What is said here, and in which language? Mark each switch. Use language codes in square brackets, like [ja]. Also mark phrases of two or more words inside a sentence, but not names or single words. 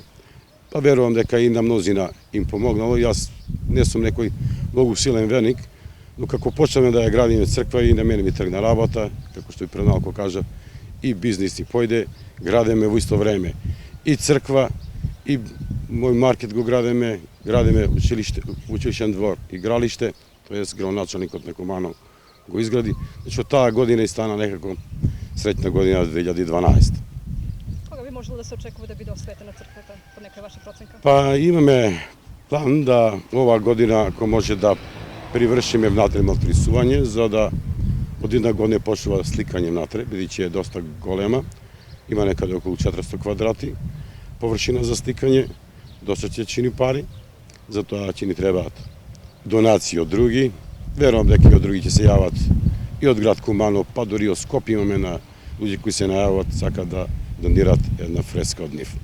[mk] Па верувам дека и на мнозина им помогнало. Јас не сум некој многу силен верник, но како почнеме да ја градиме црква и на мене ми тргна работа, како што и пред малку кажа, и бизнис ни појде, градиме во исто време и црква, и мој маркет го градиме училишен двор, игралиште, тоест градоначалникот на Куманово го изгради. Значи, таа година и стана некако [sr] srećna godina [mk] 2012. Кога би можело да се очекува да би осветена црквета, по некој вашој проценка? Pa imаме план да ова година, ако може да привршиме внатре малтрисување, за да од една година почнува сликање внатре, бидејќи е доста голема, има некаде околу 400 квадрати, површина за сликање, доста ќе чини пари, затоа ќе ни требаат донации од други, верувам дека и од други ќе се јават и од град Куманово, па дори од Скопје имаме на луѓе кои се најават, сакат да донират една фреска од нив.